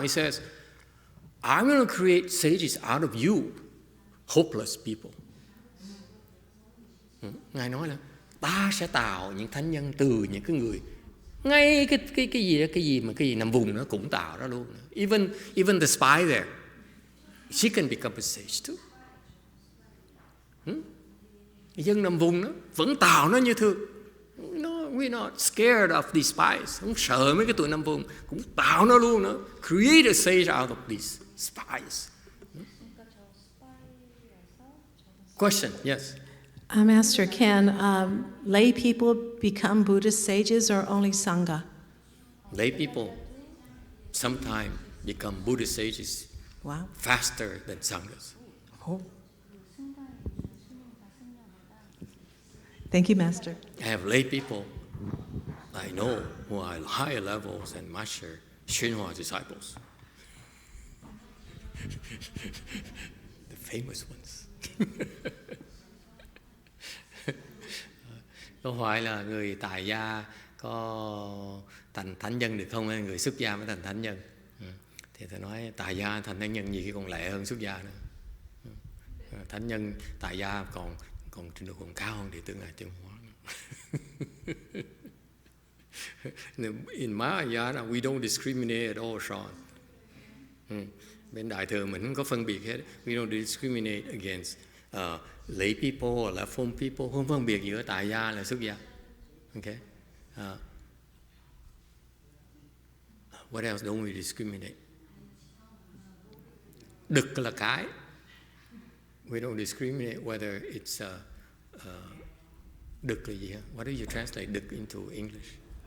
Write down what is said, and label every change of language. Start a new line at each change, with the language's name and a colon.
English: He says, I'm going to create sages out of you hopeless people.
Vietnamese: Ngài nói là ta sẽ tạo những thánh nhân từ những cái người ngay cái gì nằm vùng nó cũng tạo ra luôn.
English: Even the spy there, she can become a sage too.
Vietnamese: Dân nằm vùng nó vẫn tạo nó như thường.
English: No, we're not scared of these spies.
Vietnamese: Không sợ mấy cái tụi nằm vùng, cũng tạo nó luôn nữa.
English: Create a sage out of these spies. Question, yes. Master, can lay people become Buddhist sages or only Sangha? Lay people sometimes become Buddhist sages faster than Sanghas. Oh. Thank you, Master. I have lay people I know who are higher levels than Master YongHua disciples. The famous ones.
Vietnamese: Có phải là người tại gia có thành thánh nhân được không? Người xuất gia mới thành thánh nhân. Thì tôi nói tại gia thành thánh nhân gì còn lẹ hơn xuất gia nữa. Thánh nhân tại gia còn trình độ còn cao hơn đệ tử Ngài Tiến Hóa.
English: In Mahayana we don't discriminate at all, Sean.
Vietnamese: Bên Đại thừa mình không có phân biệt hết.
English: We don't discriminate against lay people or platform people,
Vietnamese: không phân biệt giữa tại gia là xuất gia.
English: Okay. What else don't we discriminate?
Vietnamese: Đực là cái.
English: We don't discriminate whether it's
Vietnamese: đực là gì hả?
English: What do you translate đực into English?